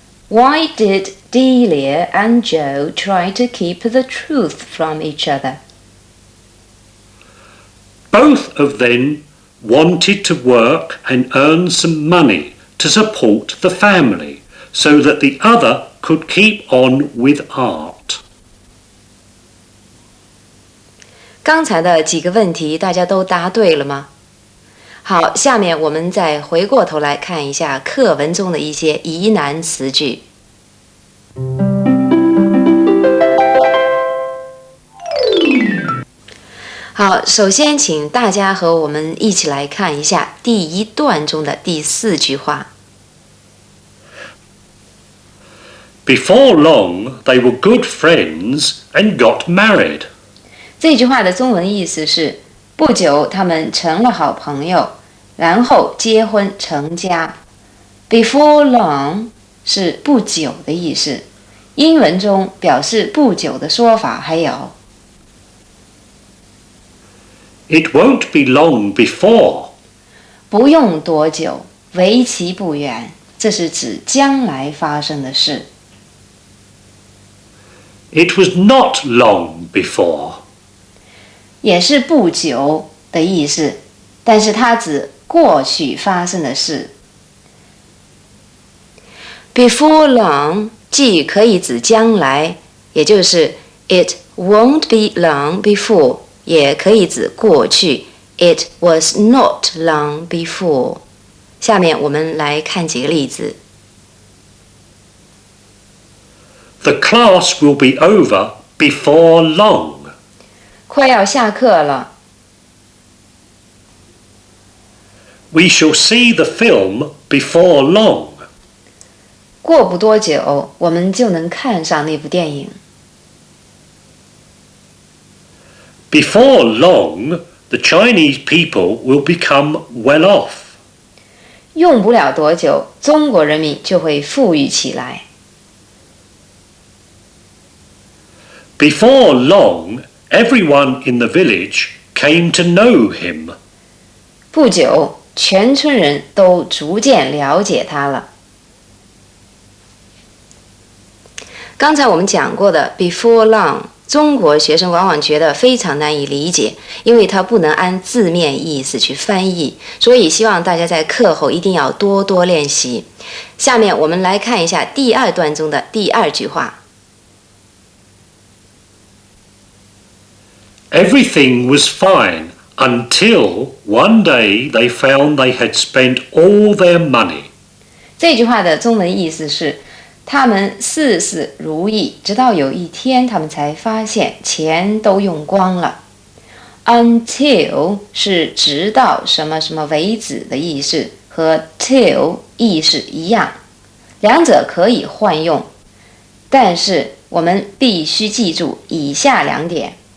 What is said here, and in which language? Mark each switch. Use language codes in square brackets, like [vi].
[en] Why did Delia and Joe try to keep the truth from each other? Both of them wanted to work and earn some money to support the family so that the other could keep on with art. [zh] 刚才的几个问题大家都答对了吗？好，下面我们再回过头来看一下课文中的一些疑难词句。好，首先请大家和我们一起来看一下第一段中的第4句话。 [en] Before long, they were good friends and got married. [zh] 这句话的中文意思是：不久他们成了好朋友，然后结婚成家。 Before long 是不久的意思。英文中表示不久的说法还有 [en] It won't be long before. [zh] 不用多久，为期不远，这是指将来发生的事。 [en] It was not long before. [zh] 也是不久的意思，但是它指过去发生的事。 Before long 既可以指将来，也就是 [en] It won't be long before， [zh] 也可以指过去 [en] It was not long before。 [zh] 下面我们来看几个例子。 [en] The class will be over before long. [zh] 快要下课了。 [en] We shall see the film before long. [zh] 过不多久，我们就能看上那部电影。 [en] Before long, the Chinese people will become well off. [zh] 用不了多久，中国人民就会富裕起来。 [en] Before long, everyone in the village came to know him. [zh] 不久，全村人都逐渐了解他了。刚才我们讲过的 before long， 中国学生往往觉得非常难以理解，因为它不能按字面意思去翻译，所以希望大家在课后一定要多多练习。下面我们来看一下第二段中的第二句话。 [en] Everything was fine until one day they found they had spent all their money. [zh] 这句话的中文意思是，他们事事如意，直到有一天他们才发现钱都用光了。 Until 是直到什么什么为止的意思，和 till 意思一样，两者可以换用，但是我们必须记住以下两点。